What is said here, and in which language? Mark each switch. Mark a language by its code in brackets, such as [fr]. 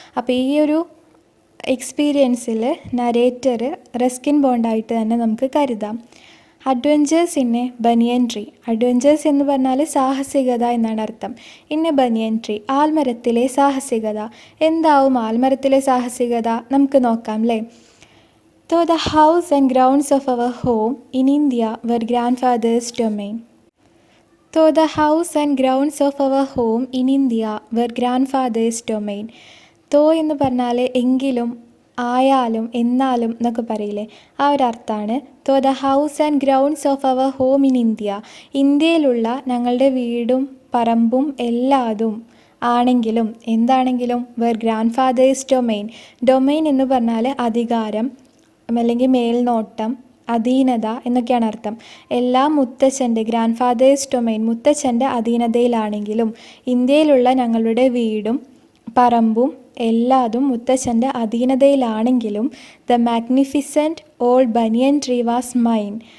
[ml] അപ്പോൾ ഈ ഒരു എക്സ്പീരിയൻസിൽ നരേറ്റർ റസ്കിൻ ബോണ്ടായിട്ട് തന്നെ നമുക്ക് കരുതാം. Adventures in A banian tree. Adventures എന്ന് പറഞ്ഞാൽ സാഹസികത എന്നാണ് അർത്ഥം. ഇൻ എ ബനിയൻ ട്രീ, ആൽമരത്തിലെ സാഹസികത. എന്താവും ആൽമരത്തിലെ സാഹസികത? നമുക്ക് നോക്കാം അല്ലേ. [en] Though the house and grounds of our home in India were grandfather's domain. Though the house and grounds of our home in India were grandfather's domain. [ml] Though എന്ന് പറഞ്ഞാൽ എങ്കിലും, ആയാലും, എന്നാലും എന്നൊക്കെ പറയില്ലേ, ആ ഒരു അർത്ഥമാണ്. [en] Though the house and grounds of our home in India, [ml] ഇന്ത്യയിലുള്ള ഞങ്ങളുടെ വീടും പറമ്പും എല്ലാതും ആണെങ്കിലും, എന്താണെങ്കിലും, [en] were grandfather's domain. [ml] ഡൊമൈൻ എന്ന് പറഞ്ഞാൽ അധികാരം, അല്ലെങ്കിൽ മേൽനോട്ടം, അധീനത എന്നൊക്കെയാണ് അർത്ഥം. എല്ലാം മുത്തച്ഛൻ്റെ, [en] grandfather's domain, [ml] മുത്തച്ഛൻ്റെ അധീനതയിലാണെങ്കിലും, ഇന്ത്യയിലുള്ള ഞങ്ങളുടെ വീടും പറമ്പും എല്ലാതും മുത്തച്ഛൻ്റെ അധീനതയിലാണെങ്കിലും, [en] The magnificent old banyan tree was mine.